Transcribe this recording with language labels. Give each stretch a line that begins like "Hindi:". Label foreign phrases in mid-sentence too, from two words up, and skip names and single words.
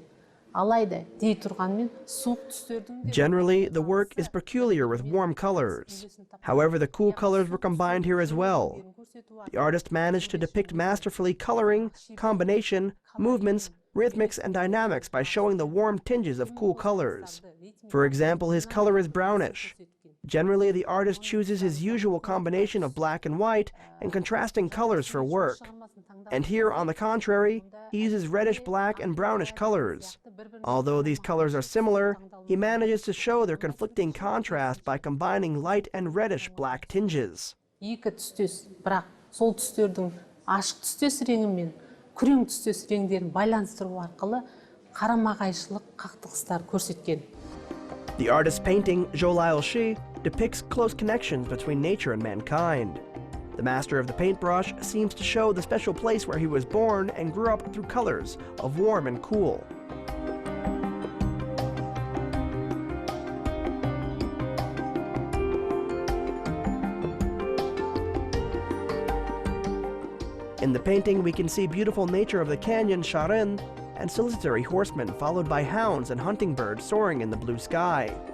Kazakh: Алайда дей тұрғанмен суық түстердің.
English: Generally, the work is peculiar with warm colors. However, the cool colors were combined here as well. The artist managed to depict masterfully coloring, combination, movements, rhythmics, and dynamics by showing the warm tinges of cool colors. For example, his color is brownish. Generally, the artist chooses his usual combination of black and white and contrasting colors for work. And here, on the contrary, he uses reddish-black and brownish colors. Although these colors are similar, he manages to show their conflicting contrast by combining light and reddish-black tinges.
Kazakh: Екі түстес, бірақ сол түстердің ашық түстес реңі мен күрең түстес реңдерін байланыстыру арқылы қарама-қайшылық қақтығыстар көрсеткен.
English: The artist's painting, Joly depicts close connections between nature and mankind. The master of the paintbrush seems to show the special place where he was born and grew up through colors of warm and cool. In the painting, we can see beautiful nature of the canyon Sharin and solitary horsemen followed by hounds and hunting birds soaring in the blue sky.